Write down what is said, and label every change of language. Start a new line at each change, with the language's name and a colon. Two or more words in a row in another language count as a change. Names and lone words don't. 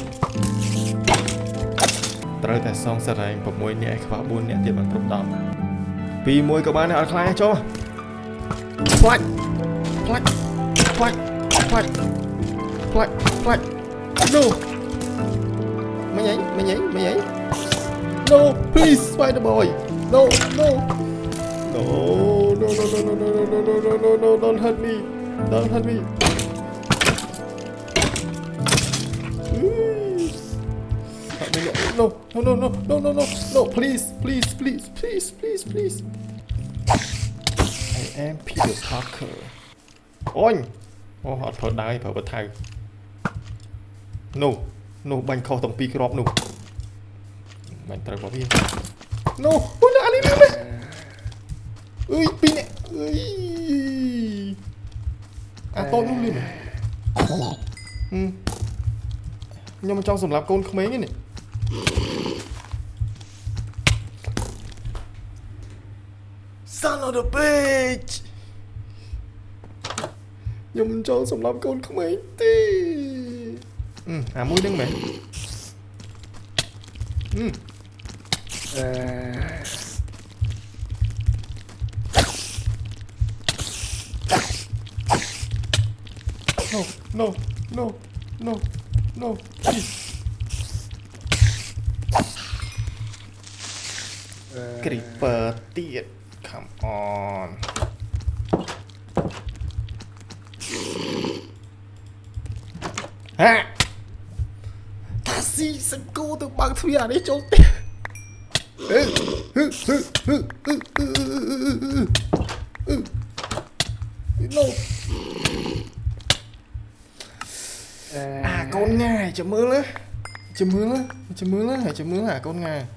Khmer: ត្រូវតែសងសរែង6នាក់ឲ្យខ្វះ4នាក់ទៀតបានគ្រប់10 2 1ក៏បានដែរអត់ខ្លាចចុះផ្លាច់
English: no
Khmer: មិញអី
English: no please spider boy no don't hurt me no please I am Peter Parker
Khmer: អូយអូអត់ប្រើដៃប្រើបថៅ no បាញ់ខុសទាំងពីរគ្រាប់នោះបាញ់ត្រូវមកវា no អូនអានេះមែនអើយពីរនាក់អើយ អាតូចនោះលឿនខ្ញុំមិនចង់សម្លាប់កូនក្មេងទេនេះ
English: Son of a bitch
Khmer: ខ្ញុំមិនចង់សម្លាប់កូនក្មេងទេអាមួយហ្នឹងមែន
English: no please creeper ទៀត come on
Khmer: ហាតាស៊ីសង្កូទៅបើកទ្វារអានេះចូលផ្ទះno កូនងាយចាំមើលអាកូនងាយ